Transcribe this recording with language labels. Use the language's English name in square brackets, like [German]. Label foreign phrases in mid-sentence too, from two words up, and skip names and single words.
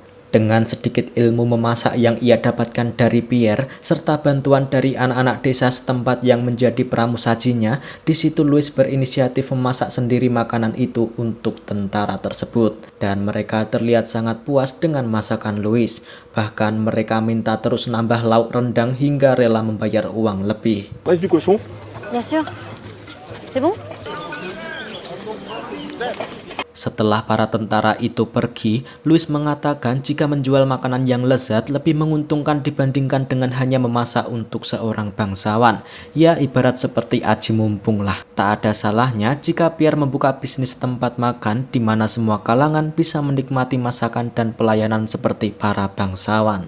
[Indonesian] Dengan sedikit ilmu memasak yang ia dapatkan dari Pierre, serta bantuan dari anak-anak desa setempat yang menjadi pramusajinya, di situ Louis berinisiatif memasak sendiri makanan itu untuk tentara tersebut. Dan mereka terlihat sangat puas dengan masakan Louis. Bahkan mereka minta terus nambah lauk rendang hingga rela membayar uang lebih. [French] Reste du cochon? Bien sûr. C'est bon? [Indonesian] Setelah para tentara itu pergi, Louis mengatakan jika menjual makanan yang lezat lebih menguntungkan dibandingkan dengan hanya memasak untuk seorang bangsawan. Ya ibarat seperti aji mumpung lah. Tak ada salahnya jika Pierre membuka bisnis tempat makan di mana semua kalangan bisa menikmati masakan dan pelayanan seperti para bangsawan.